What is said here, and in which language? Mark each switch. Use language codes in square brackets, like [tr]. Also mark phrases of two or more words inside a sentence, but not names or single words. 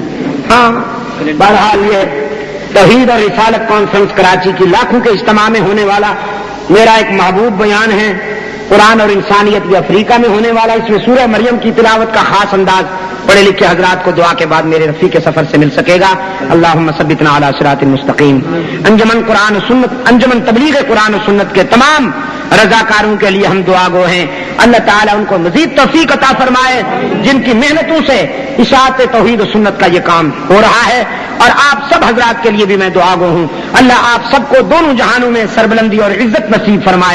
[ur] ہاں، بہرحال یہ توحید اور رسالت کانفرنس کراچی کی لاکھوں کے اجتماع میں ہونے والا میرا ایک محبوب بیان ہے، قرآن اور انسانیت یہ افریقہ میں ہونے والا۔ اس میں سورہ مریم کی تلاوت کا خاص انداز پڑھے لکھے حضرات کو دعا کے بعد میرے رفیق کے سفر سے مل سکے گا۔ [ar] اللہم ثبتنا علی صراط المستقیم۔ [ur] انجمن قرآن و سنت، انجمن تبلیغ قرآن و سنت کے تمام رضاکاروں کے لیے ہم دعا گو ہیں، اللہ تعالیٰ ان کو مزید توفیق عطا فرمائے، جن کی محنتوں سے اشاعت توحید و سنت کا یہ کام ہو رہا ہے۔ اور آپ سب حضرات کے لیے بھی میں دعا گو ہوں، اللہ آپ سب کو دونوں جہانوں میں سربلندی اور عزت نصیب فرمائے۔